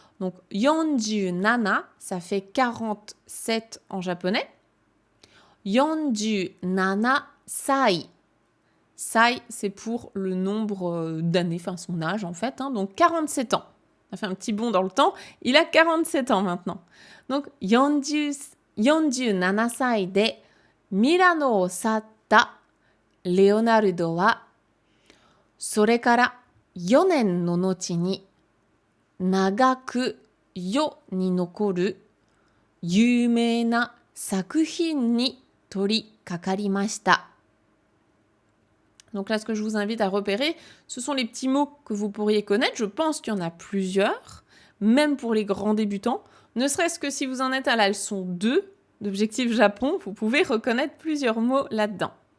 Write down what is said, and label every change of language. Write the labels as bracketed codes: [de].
[fr] Donc, 47, ça fait 47 en japonais. 47 sai. Sai, c'est pour le nombre d'années, enfin son âge en fait. Donc, 47 ans. Ça fait un petit bond dans le temps. Il a 47 ans maintenant. Donc, [ja] 47 sai de Milano o satta Leonardo wa それから4年の後に長く世に残る有名な作品に取り掛かりました。 [fr] Donc là, ce que je vous invite à repérer, ce sont les petits mots que vous pourriez connaître. Je pense qu'il y en a plusieurs, même pour les grands débutants. Ne serait-ce que si vous en êtes à la leçon 2 d'Objectif Japon, vous pouvez reconnaître plusieurs mots là-dedans.